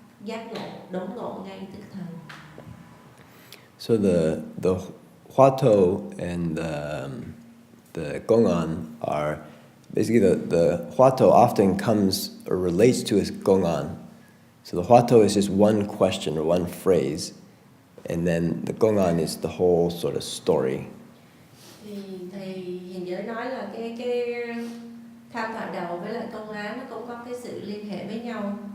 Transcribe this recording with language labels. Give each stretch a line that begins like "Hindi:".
Vietnamese: giác ngộ, đốn ngộ ngay tức thời.
English: So the Huatou and the Gong'an are basically the Huatou often comes or relates to his Gong'an. So the Huatou is just one question or one phrase, and then the Gong'an is the whole sort of story.
Vietnamese: Thì thầy hiện giới nói là cái tham thoại đầu với lại công án nó cũng có cái sự liên hệ với nhau.